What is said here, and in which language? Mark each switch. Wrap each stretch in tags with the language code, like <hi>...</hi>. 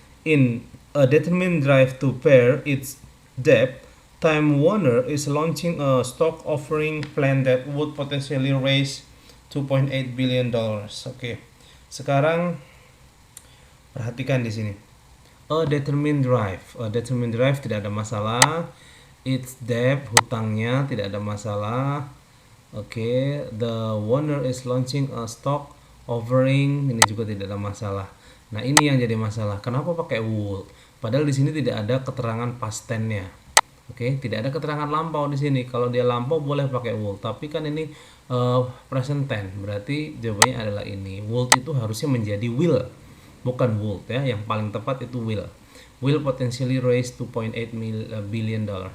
<en>In a determined drive to pair its debt, Time Warner is launching a stock offering plan that would potentially raise $2.8 billion.</en> <id>Oke. Sekarang perhatikan di sini. A determined drive tidak ada masalah.</id> <en>Its debt,</en> <id>hutangnya tidak ada masalah. Oke,</id> <en>the Warner is launching a stock offering,</en> <id>ini juga tidak ada masalah. Nah, ini yang jadi masalah. Kenapa pakai would? Padahal di sini tidak ada keterangan past tense-nya. Oke, tidak ada keterangan lampau di sini. Kalau dia lampau boleh pakai would, tapi kan ini present tense. Berarti jawabannya adalah ini. Would itu harusnya menjadi will, bukan would ya. Yang paling tepat itu will.</id> <en>Will potentially raise $2.8 billion.</en>